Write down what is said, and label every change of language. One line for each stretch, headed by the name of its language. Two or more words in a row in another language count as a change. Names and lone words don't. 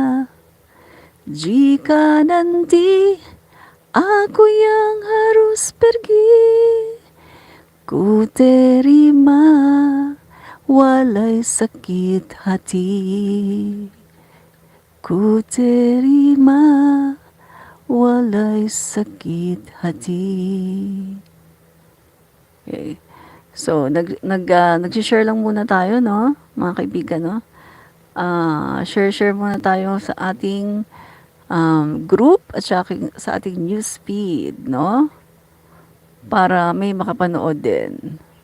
Indonesian: Jika nanti aku yang harus pergi, ku terima walay sakit hati. Ku terima walay sakit hati.
Filipino: Okay. So, nag-share lang muna tayo, no? Mga kaibigan, no? Share muna tayo sa ating group at sa ating
English: news feed,
Filipino: no? Para may makapanood din.